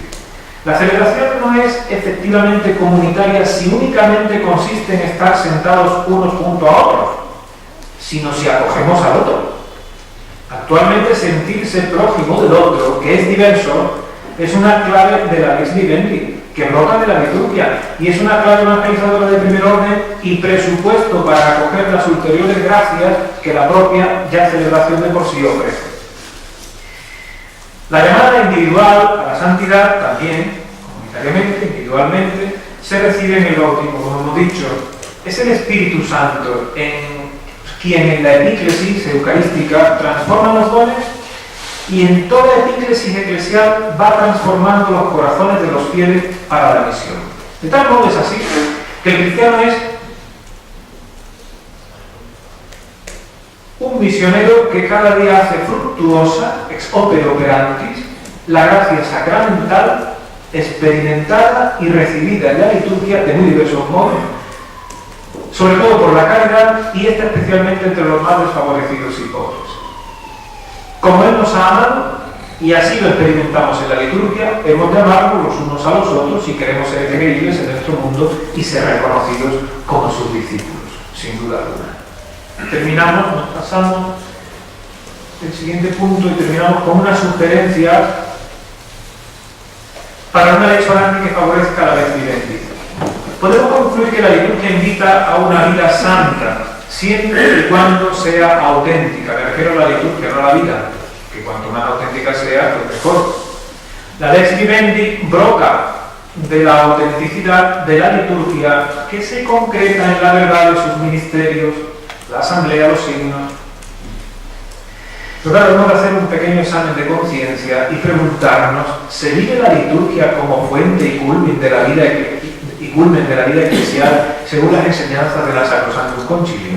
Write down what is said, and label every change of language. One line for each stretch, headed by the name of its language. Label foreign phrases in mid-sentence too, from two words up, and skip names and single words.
Spanish: La celebración no es efectivamente comunitaria si únicamente consiste en estar sentados unos junto a otros, sino si acogemos al otro. Actualmente sentirse prójimo del otro, que es diverso, es una clave de la
Latin: lex vivendi,
Spanish: que brota de la liturgia, y es una clave evangelizadora de primer orden y presupuesto para acoger las ulteriores gracias que la propia ya celebración de por sí ofrece. La llamada individual a la santidad también, comunitariamente, individualmente, se recibe en el bautismo, como hemos dicho. Es el Espíritu Santo quien en la epíclesis eucarística transforma los dones y en toda epíclesis eclesial va transformando los corazones de los fieles para la misión. De tal modo es así que el cristiano es un misionero que cada día hace fructuosa,
Latin: ex opere operantis,
Spanish: la gracia sacramental experimentada y recibida en la liturgia de muy diversos modos, sobre todo por la caridad y esta especialmente entre los más desfavorecidos y pobres. Como Él nos ha amado, y así lo experimentamos en la liturgia, hemos de amarnos los unos a los otros si queremos ser creíbles en nuestro mundo y ser reconocidos como sus discípulos, sin duda alguna. Terminamos, nos pasamos el siguiente punto y terminamos con una sugerencia para una
Latin: lex orandi
Spanish: que favorezca la
Latin: lex vivendi.
Spanish: Podemos concluir que la liturgia invita a una vida santa, siempre y cuando sea auténtica. Me refiero a la liturgia, no a la vida, que cuanto más auténtica sea, pues mejor. La
Latin: lex vivendi
Spanish: broca de la autenticidad de la liturgia que se concreta en la verdad de sus ministerios, la asamblea, los signos. Pero claro, hemos de hacer un pequeño examen de conciencia y preguntarnos, ¿se vive la liturgia como fuente y culmen de la vida eclesial según las enseñanzas de la Sacrosanctum Concilium?